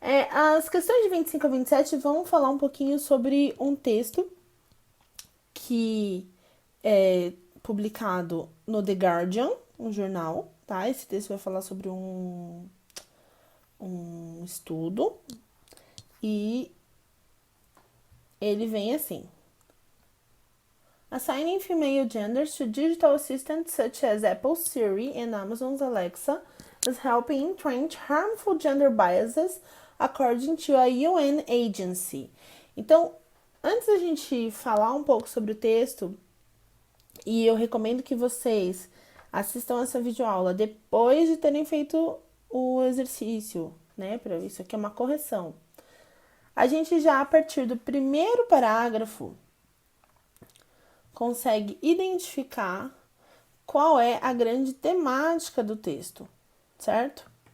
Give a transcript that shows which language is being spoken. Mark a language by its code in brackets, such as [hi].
[pt] As questões de 25 a 27 vão falar um pouquinho sobre um texto que é publicado no The Guardian, um jornal, tá? Esse texto vai falar sobre um estudo e ele vem assim. [en] Assigning female genders to digital assistants such as Apple Siri and Amazon's Alexa is helping entrench harmful gender biases according to a UN agency. [pt] Então, antes da gente falar um pouco sobre o texto, e eu recomendo que vocês assistam essa videoaula depois de terem feito o exercício, né? Isso aqui é uma correção. A gente já, a partir do primeiro parágrafo, consegue identificar qual é a grande temática do texto, certo?